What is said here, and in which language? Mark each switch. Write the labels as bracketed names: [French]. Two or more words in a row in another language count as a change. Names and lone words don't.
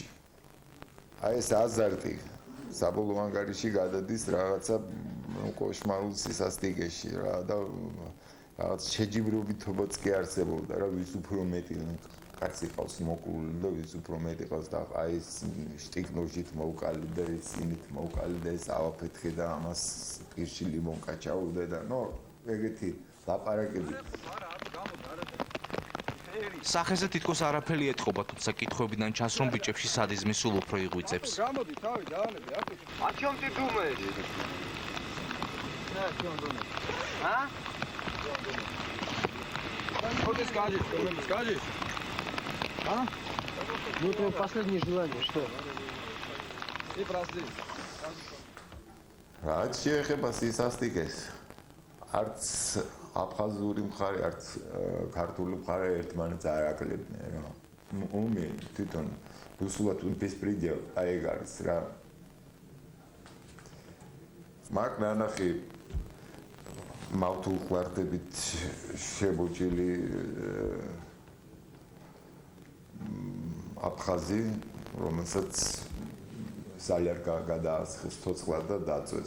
[Georgian] აი ეს აზარტი საბოლოო ანგარიში გადადის რაღაცა კოშმარულ სისასტიკეში რა და რაღაც შეჯიბრობითობაც კი არსებობდა რა, ვის უფრო მეტი კაცი ყავს მოკლული და ვის უფრო მეტი ყავს და აი ეს შტიკნოჟით მოვკალი და ეს ინით მოვკალი და ეს ავაფეთქე და ამას პირში ლიმონკა ჩაუდე და ნო ეგეთი ლაპარაკები. სახეზე თითქოს არაფერი ეთყობა, თუმცა კითხვებიდან ჩანს, რომ ბიჭებში სადიზმი სულ უფრო იღვიძებს. გამოდი თავი დაალები, აკეთე. [Russian] О чем ты думаешь? А? Что ты скажешь? Что ты скажешь? А? Ну, твое последнее желание, что? Ты прости. [Georgian] რაც შეეხება სისასტიკეს, არც აფხაზური მხარე, არც ქართული მხარე ერთმანეთს არ აკლებდნენ რა. ომი თვითონ რუსულად ბესპრედია აი ეგ არის რა. მაგ ნანახი მავთულ ხვარტებით შებოჭილი აფხაზი, რომელსაც სალერკა გადაასხეს ცოცხლად და დაწვეს.